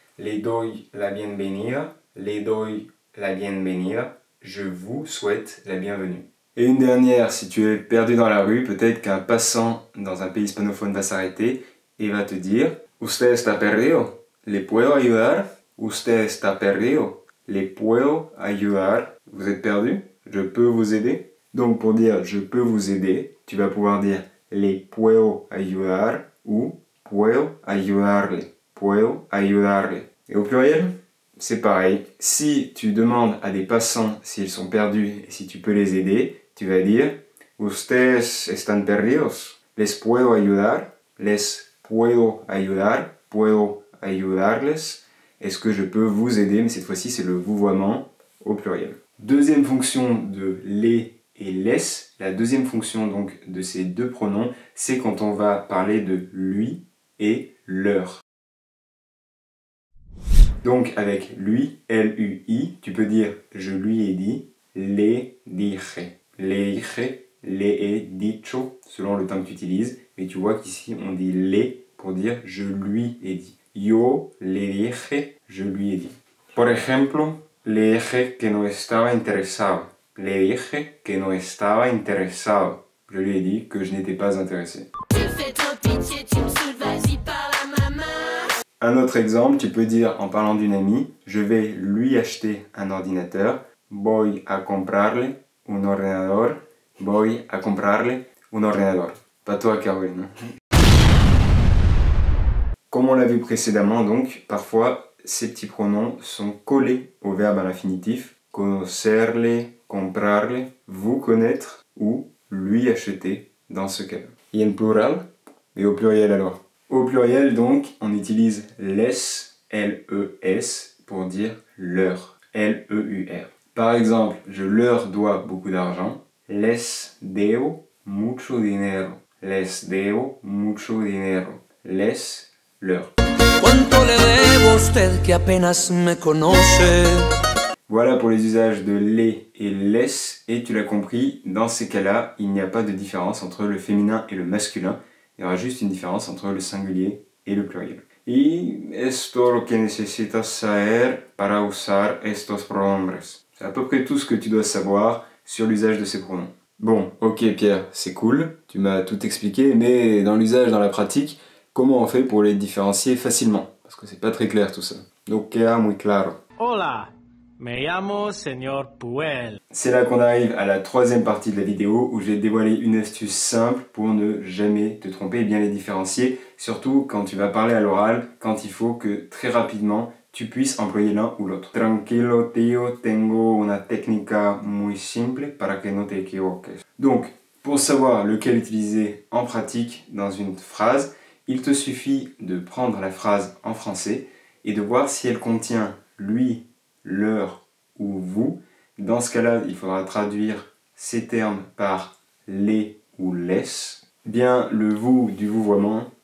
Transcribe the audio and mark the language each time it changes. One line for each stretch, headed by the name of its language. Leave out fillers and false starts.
Spanish: Le doy la bienvenida, le doy la bienvenida,
French: je vous souhaite la bienvenue. Et une dernière, si tu es perdu dans la rue, peut-être qu'un passant dans un pays hispanophone va s'arrêter et va te dire «
Spanish: Usted está perdido, ¿le puedo ayudar? Usted está perdido, ¿le puedo ayudar? »
French: Vous êtes perdu? Je peux vous aider? Donc pour dire « je peux vous aider », tu vas pouvoir dire «
Spanish: le puedo ayudar
French: » ou «
Spanish: puedo ayudarle ». Puedo ayudarle.
French: Et au pluriel, c'est pareil. Si tu demandes à des passants s'ils sont perdus et si tu peux les aider, tu vas dire
Spanish: Ustedes están perdidos. Les puedo ayudar. Les puedo ayudar. Puedo ayudarles.
French: Est-ce que je peux vous aider? Mais cette fois-ci, c'est le vouvoiement au pluriel. Deuxième fonction de les et les. La deuxième fonction donc de ces deux pronoms, c'est quand on va parler de lui et leur. Donc avec lui, L-U-I, tu peux dire je lui ai dit,
Spanish: le dije. Le dije, le he dicho,
French: selon le temps que tu utilises. Mais tu vois qu'ici on dit les pour dire je lui ai dit.
Spanish: Yo le dije,
French: je lui ai dit.
Spanish: Por ejemplo, le dije que no estaba interesado. Le dije que no estaba interesado.
French: Je lui ai dit que je n'étais pas intéressé. Un autre exemple, tu peux dire en parlant d'une amie, je vais lui acheter un ordinateur.
Spanish: Voy a comprarle un ordenador. Voy a comprarle un ordenador.
French: Pas toi, Caroline. Comme on l'a vu précédemment, donc, parfois, ces petits pronoms sont collés au verbe à l'infinitif.
Spanish: Conocerle, comprarle,
French: vous connaître ou lui acheter dans ce cas. Et
Spanish: en plural,
French: et au pluriel alors. Au pluriel, donc, on utilise les, L-E-S, pour dire leur, L-E-U-R. Par exemple, je leur dois beaucoup d'argent.
Spanish: Les debo mucho dinero. Les debo mucho dinero.
French: Les, leur.
Spanish: ¿Cuánto le debo a usted que apenas me conoce?
French: Voilà pour les usages de les et les. Et tu l'as compris, dans ces cas-là, il n'y a pas de différence entre le féminin et le masculin. Il y aura juste une différence entre le singulier et le pluriel.
Spanish: Y esto lo que necesitas saber para usar estos pronombres.
French: C'est à peu près tout ce que tu dois savoir sur l'usage de ces pronoms. Bon, ok Pierre, c'est cool, tu m'as tout expliqué, mais dans l'usage, dans la pratique, comment on fait pour les différencier facilement? Parce que c'est pas très clair tout ça.
Spanish: Donc queda muy claro. Hola, me llamo Señor Puel.
French: C'est là qu'on arrive à la troisième partie de la vidéo où je vais te dévoiler une astuce simple pour ne jamais te tromper et bien les différencier, surtout quand tu vas parler à l'oral, quand il faut que très rapidement tu puisses employer l'un ou l'autre.
Spanish: Tranquilo tío, tengo una técnica muy simple para que no te equivoques.
French: Donc, pour savoir lequel utiliser en pratique dans une phrase, il te suffit de prendre la phrase en français et de voir si elle contient lui, leur ou vous. Dans ce cas-là, il faudra traduire ces termes par les ou les, bien le vous du vouvoiement.